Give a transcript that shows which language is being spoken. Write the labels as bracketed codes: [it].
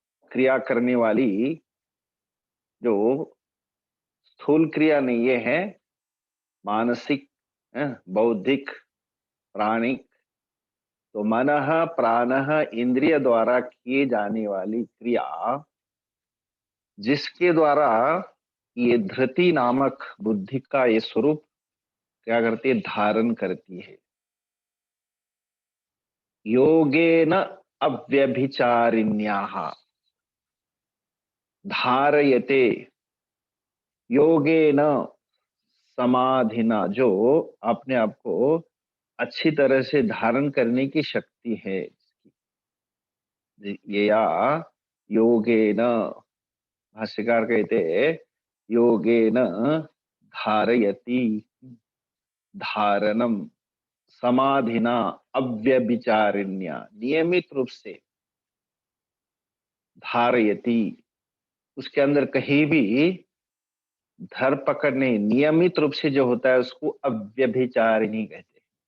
[hi] क्रिया करने वाली जो स्थूल क्रिया नहीं, ये है मानसिक, बौद्धिक, प्राणिक। तो मनः प्राणः इंद्रिय द्वारा किए जाने वाली क्रिया, जिसके द्वारा ये धृति नामक बुद्धि का ये स्वरूप क्या करती है, धारण करती है। [sa] योगेन अव्यभिचारिण्याः धारयते। योगेन समाधिना, [hi] जो अपने आप को अच्छी तरह से धारण करने की शक्ति है। ये या योगेन, भाष्यकार कहते हैं [sa] योगेन धारयति, धारणम समाधिना अव्यभिचारिण्या, [hi] नियमित रूप से धारयति, उसके अंदर कहीं भी धर पकड़ नहीं, नियमित रूप से जो होता है उसको अव्यभिचारिणी कहते हैं।